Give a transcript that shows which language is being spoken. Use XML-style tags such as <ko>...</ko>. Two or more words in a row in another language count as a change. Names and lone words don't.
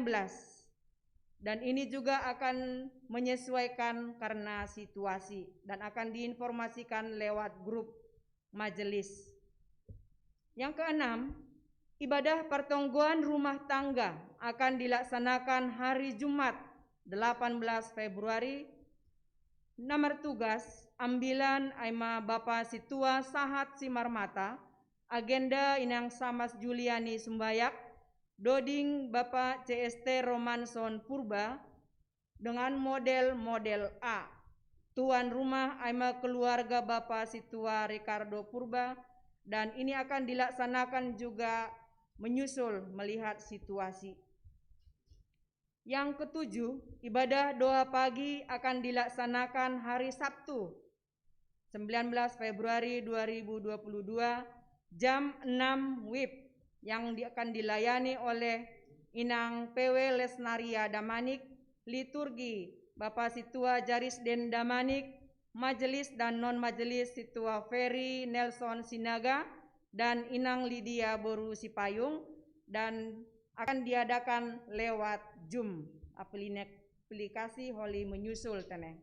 <id>Dan ini juga akan menyesuaikan karena situasi dan akan diinformasikan lewat grup majelis. Yang keenam, ibadah pertonggoan rumah tangga akan dilaksanakan hari Jumat 18 Februari. Nomor tugas ambilan aima Bapak Situa Sahat Simarmata, agenda Inang Samas Juliani Sumbayak, doding Bapak CST Romanson Purba dengan model A. Tuan rumah aima keluarga Bapak Situa Ricardo Purba, dan ini akan dilaksanakan juga menyusul melihat situasi. Yang ketujuh, ibadah doa pagi akan dilaksanakan hari Sabtu 19 Februari 2022 jam 6 WIB yang akan dilayani oleh Inang PW Lesnaria Damanik, liturgi Bapak Situa Jarisden Damanik, majelis dan non-majelis Situa Ferry Nelson Sinaga dan Inang Lydia Boru Sipayung, dan akan diadakan lewat Zoom, aplikasi Holy menyusul teneng.</id>